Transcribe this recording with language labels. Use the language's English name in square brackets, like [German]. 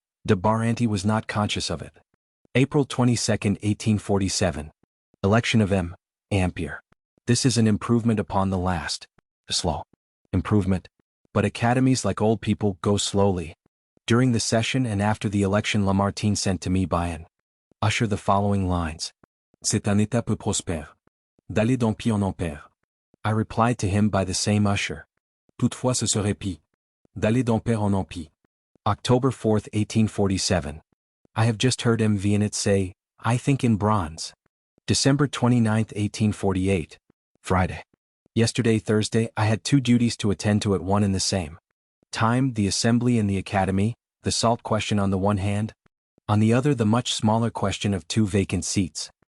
[English] de Baranti was not conscious of it. April 22, 1847. Election of M. Ampere. This is an improvement upon the last. Slow improvement. But academies, like old people, go slowly. During the session and after the election, Lamartine sent to me by an usher the following lines. [French] C'est un état peu prospère. D'aller d'empire en empire. [English] I replied to him by the same usher. [French] Toutefois ce serait pis. D'aller d'empire en empire. [English] October 4, 1847. I have just heard M. Viennet say, I think in bronze. December 29, 1848. Friday. Yesterday, Thursday, I had 2 duties to attend to at one and the same time, the Assembly and the Academy, the salt question on the one hand, on the other the much smaller question of 2 vacant seats.